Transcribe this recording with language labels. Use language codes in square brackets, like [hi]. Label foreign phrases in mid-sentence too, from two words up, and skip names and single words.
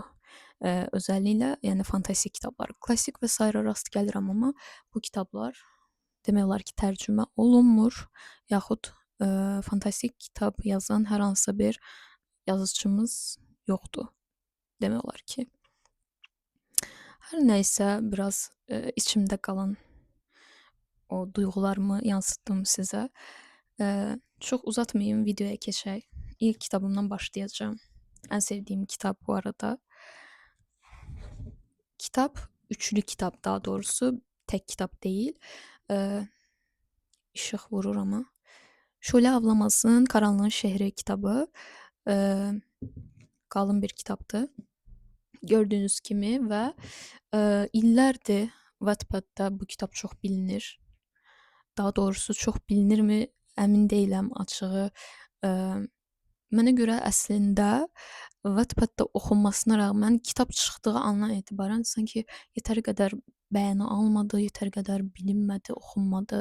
[az] Özəlliklə, yəni fantastik kitablar, klassik və sairə rast gəlirəm, amma bu kitablar demək olar ki, tərcümə olunmur, yaxud fantastik kitab yazan hər hansısa bir yazıçımız yoxdur, demək olar ki. Hər nəysə, biraz içimdə qalan o duyğularımı yansıtdım sizə. Çox uzatmayım, videoya keçək. İlk kitabımdan başlayacağım. Ən sevdiyim kitab bu arada. [tr] Kitap, üçlü kitap daha doğrusu, tek kitap değil. Işık vurur ama. [az] Şule Avlamaz'ın Karanlığın Şehri kitabı qalın bir kitabdır. Gördüyünüz kimi və illərdir Wattpadda bu kitab çox bilinir. Daha doğrusu çox bilinirmi, əmin deyiləm açığı. Mənə görə əslində Wattpadda oxunmasına rəğmən kitab çıxdığı andan etibarən sanki yetəri qədər bəyəni almadı, yetəri qədər bilinmədi, oxunmadı.